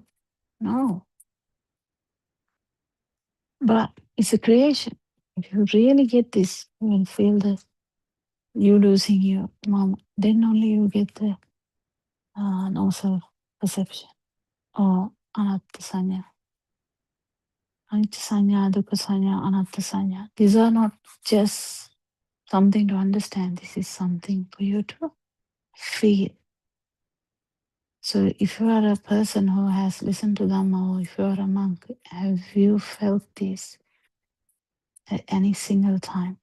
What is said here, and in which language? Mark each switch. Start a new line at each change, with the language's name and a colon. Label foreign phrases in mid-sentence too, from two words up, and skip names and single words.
English: No. But it's a creation. If you really get this, you will feel that you losing your mom, then only you get the no self perception or
Pali: anatta sanya. Anicca sanya, dukkha sanya, anatta sanya.
English: These are not just something to understand. This is something for you to feel. So if you are a person who has listened to Dhamma, or if you are a monk, have you felt this at any single time?